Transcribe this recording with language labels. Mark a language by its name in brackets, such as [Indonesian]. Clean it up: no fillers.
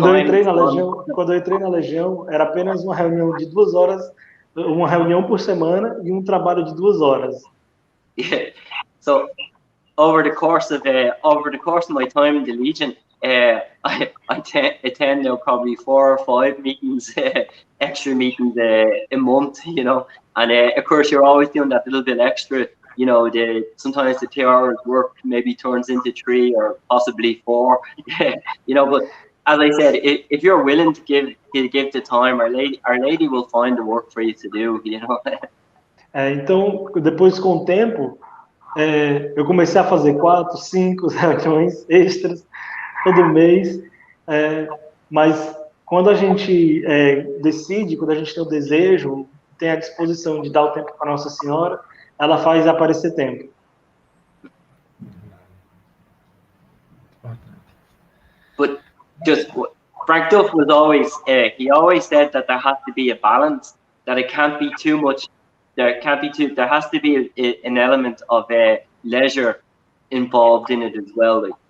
[Portuguese] Quando eu entrei na Legião, era apenas uma reunião de 2 horas, uma reunião por semana e um trabalho de 2 horas. [English] Yeah. So over the course of my time in the Legion, I attend now probably 4 or 5 meetings, extra meetings a month, and of course you're always doing that little bit extra. Sometimes the 2 hours work maybe turns into 3 or possibly 4, but as I said, if you're willing to give the time, Our Lady will find the work for you to do, [Portuguese] Então, depois com o tempo, eu comecei a fazer 4, 5 reuniões extras todo mês, mas quando a gente decide, quando a gente tem o desejo, tem a disposição de dar o tempo para Nossa Senhora, ela faz aparecer tempo. [English] But just Frank Duff was always he always said that there has to be a balance, that it can't be too much, there has to be an element of leisure involved in it as well.